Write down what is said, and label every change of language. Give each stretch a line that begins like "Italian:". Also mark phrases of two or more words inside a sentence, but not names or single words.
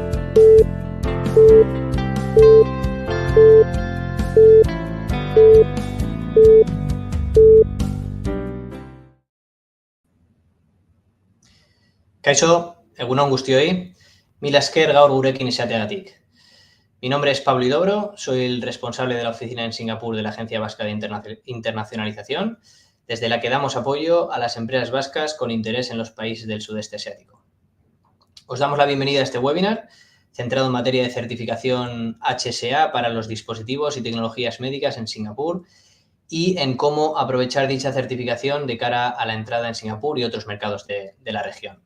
Basque: Kaixo, egunon guztioi, mila esker gaur gurekin izateagatik.
Spanish: Mi nombre es Pablo Idobro, soy el responsable de la oficina en Singapur de la Agencia Vasca de Internacionalización, desde la que damos apoyo a las empresas vascas con interés en los países del sudeste asiático. Os damos la bienvenida a este webinar, centrado en materia de certificación HSA para los dispositivos y tecnologías médicas en Singapur y en cómo aprovechar dicha certificación de cara a la entrada en Singapur y otros mercados de la región.